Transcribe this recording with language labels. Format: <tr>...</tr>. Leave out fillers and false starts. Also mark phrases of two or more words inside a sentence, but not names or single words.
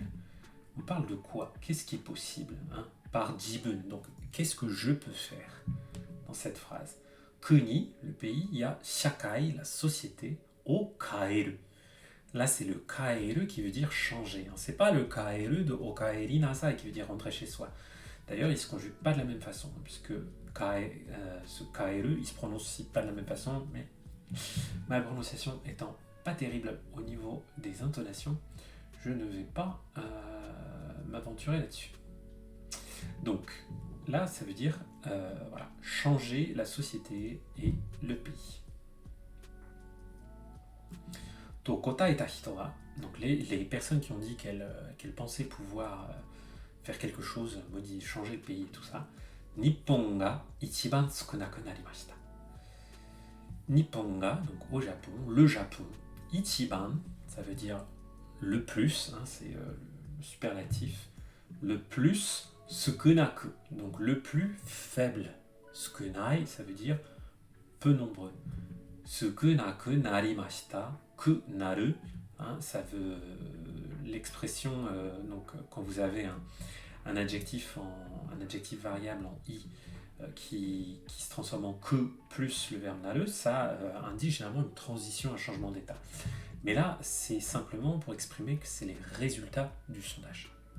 <fr>On parle de quoi? Qu'est-ce qui est possible hein? Par jibun. Donc, qu'est-ce que je peux faire dans cette phrase? Kuni, le pays, il y a shakai, la société,</fr> <ja>を変える.</ja> <fr>Là, c'est le kaeru qui veut dire changer. Hein. C'est pas le kaeru de</fr> <ja>おかえりなさい</ja> <fr>qui veut dire rentrer chez soi. D'ailleurs, il ne se conjugue pas de la même façon, puisque ce kaeru, il se prononce aussi pas de la même façon, mais ma prononciation étant pas terrible au niveau des intonations, je ne vais pas m'aventurer là-dessus. Donc, là, ça veut dire voilà, changer la société et le pays.</fr> <ja>と答えた人は,</ja> <fr>donc les personnes qui ont dit qu'elles pensaient pouvoir faire quelque chose, changer le pays et tout ça,</fr> <ja>日本が一番少なくなりました. 日本が,</ja> <fr>donc au Japon, le Japon, ichiban, ça veut dire le plus, hein, c'est le superlatif, le plus, tsukunaku, donc le plus faible. Tsukunai, ça veut dire peu nombreux.</fr> <ja>少なくなりました, くなる,</ja> <fr>hein, ça veut l'expression, donc quand vous avez un adjectif variable en i qui se transforme en que plus le verbe naru, ça indique généralement une transition, un changement d'état. Mais là, c'est simplement pour exprimer que c'est les résultats du sondage.</fr>